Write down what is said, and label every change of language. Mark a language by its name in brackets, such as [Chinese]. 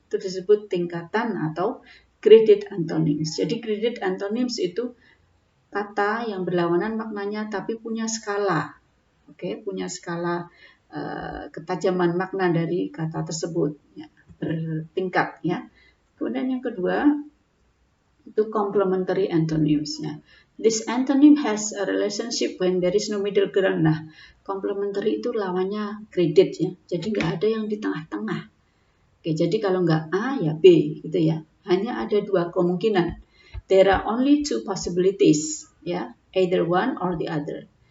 [Indonesian] Itu disebut tingkatan atau graded antonyms. Jadi graded antonyms itu kata yang berlawanan maknanya tapi punya skala. Oke, punya skala ketajaman makna dari kata tersebut ya, bertingkat ya. Kemudian yang kedua itu complementary antonyms ya. [English] This antonym has a relationship when there is no middle ground. [Indonesian] Nah, complementary itu lawannya graded ya. Jadi nggak ada yang di tengah-tengah. Oke, jadi kalau nggak A ya B gitu ya. Hanya ada dua kemungkinan. [English] There are only two possibilities ya, either one or the other.